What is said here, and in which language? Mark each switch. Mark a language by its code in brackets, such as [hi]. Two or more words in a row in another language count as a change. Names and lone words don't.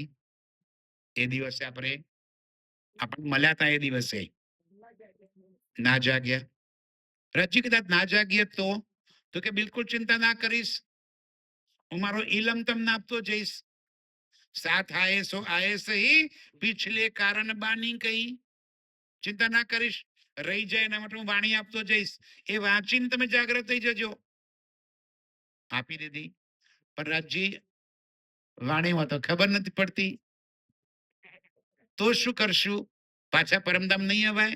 [gu] એ દિવસે આપણે મળ્યા હતા. એ દિવસે ના જાગ્યા. રજી કદાચ ના જાગીએ તો કે બિલકુલ ચિંતા ના કરીશ, હું મારો ઇલમ તમને આપતો જઈશ. [hi] साथ आये सो आये सही, पिछले कारण बानी कही. [gu] ચિંતા ના કરીશ, રહી જાય એના માટે હું વાણી આપતો જઈશ. એ વાંચીને તમે જાગ્રત થઈ જજો. આપી દીધી. પણ રાજજી વાણીમાં તો ખબર નથી પડતી, તો શું કરશું? પાછા પરમધામ નહીં અવાય.